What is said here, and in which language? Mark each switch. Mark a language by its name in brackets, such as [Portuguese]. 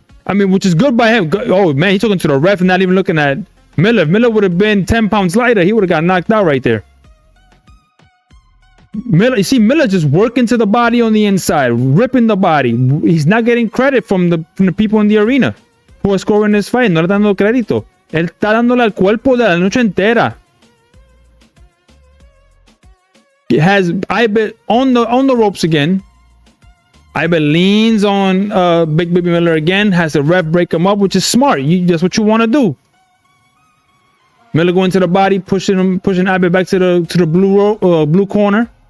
[English] Which is good by him. Oh man, he's talking to the ref and not even looking at Miller. If Miller would have been 10 pounds lighter, he would have got knocked out right there. Miller just working to the body on the inside, ripping the body. He's not getting credit from the people in the arena who are scoring this fight. [Spanish] No le está dando crédito. Él está dándole al cuerpo de la noche entera. [English] It has Ibe on the ropes again. Ibe leans on Big Baby Miller again, has the ref break him up, which is smart. That's what you want to do. Miller going to the body, pushing Ibe back to the blue corner.